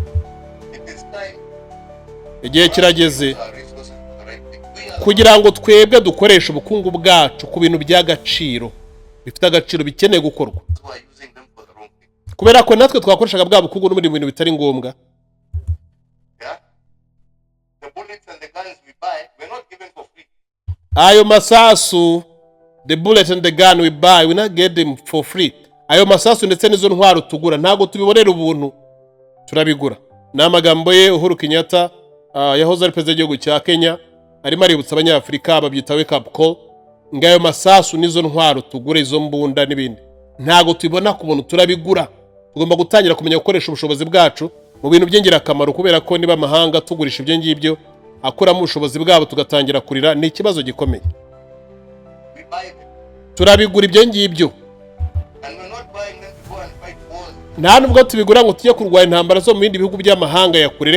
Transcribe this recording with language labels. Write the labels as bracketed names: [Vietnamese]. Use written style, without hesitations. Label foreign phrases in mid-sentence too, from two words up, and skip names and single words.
[Kinyarwanda] Igihe kirageze kugira ngo twebwe dukoreshe ubukungu bwacu ku bintu by'agaciro, bifite agaciro bikeneye gukorwa, kubera ko natwe twakoreshaga bwa bukungu no muri bintu bitari ngombwa. Ayo masasu, [English] the bullet and the gun we buy, we not get them for free. [Kinyarwanda] Ayo masasu ndetse n'izo ntwaro tugura ntago tubibonera ubuntu, turabigura. N'amagambo ye Uhuru Kenyatta yahoze ari perezida w'igihugu cya Kenya, arimo aributsa abanyafurika babyita [English] wake up call, [Kinyarwanda] ngayo masasu n'izo ntwaro tugura, izo mbunda n'ibindi ntago tubibona ku buntu, turabigura. Tugomba gutangira kumenya gukoresha ubushobozi bwacu mu bintu by'ingirakamaro, kubera ko niba amahanga tugurisha ibyo ngibyo akuramo ubushobozi bwabo tugatangira kurira, ni ikibazo gikomeye. Turabigura ibyo ngibyo, nta nubwo tubigura ngo tujye kurwanya intambara zo mu bindi bihugu by'amahanga ya kure.